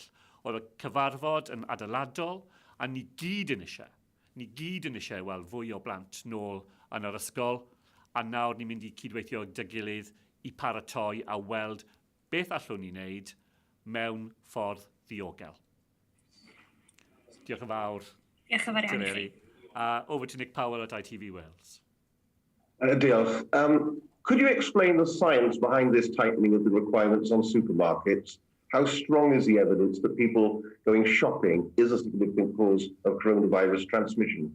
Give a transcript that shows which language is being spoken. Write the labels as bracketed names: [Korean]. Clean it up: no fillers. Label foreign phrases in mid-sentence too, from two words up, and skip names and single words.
[Welsh] Oedd y cyfarfod yn adeiladol, a ni gyd yn eisiau weld fwy o blant nôl yn yr ysgol, a nawr ni'n mynd i cydweithio dy gilydd i paratoi a weld beth allwn ni wneud mewn ffordd ddiogel. Diolch yn fawr. Diolch yn fawr iawn i chi. [English] Over to Nick Powell at ITV Wales. [Welsh] Diolch. [English] Could you explain the science behind this tightening of the requirements on supermarkets? How strong is the evidence that people going shopping is a significant cause of coronavirus transmission?